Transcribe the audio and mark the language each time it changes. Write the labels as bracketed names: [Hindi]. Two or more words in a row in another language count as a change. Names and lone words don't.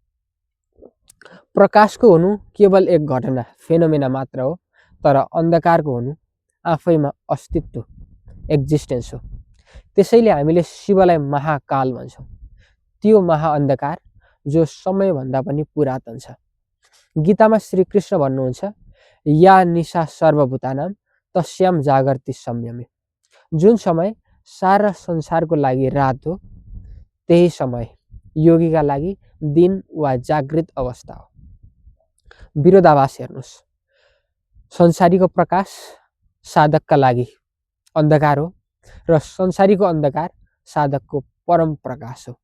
[Nepali] प्रकाशको हुनु केवल एक घटना, फेनोमेना मात्र हो, तर अन्धकारको हुनु आफैमा अस्तित्व, एक्जिस्टेन्स हो। त्यसैले हामीले शिवलाई महाकाल भन्छौँ, त्यो महाअन्धकार जो समयभन्दा पनि पुरातन छ। गीतामा श्रीकृष्ण भन्नुहुन्छ [Sanskrit] या निशा सर्वभूतानां तस्याम जागर्ति संयमे। [Nepali] जुन समय सारा संसारको लागि रात हो, त्यही समय योगीका लागि दिन वा जागृत अवस्था हो। विरोधाभास हेर्नुहोस्, संसारीको प्रकाश साधकका लागि अन्धकार हो र संसारीको अन्धकार साधकको परम प्रकाश हो।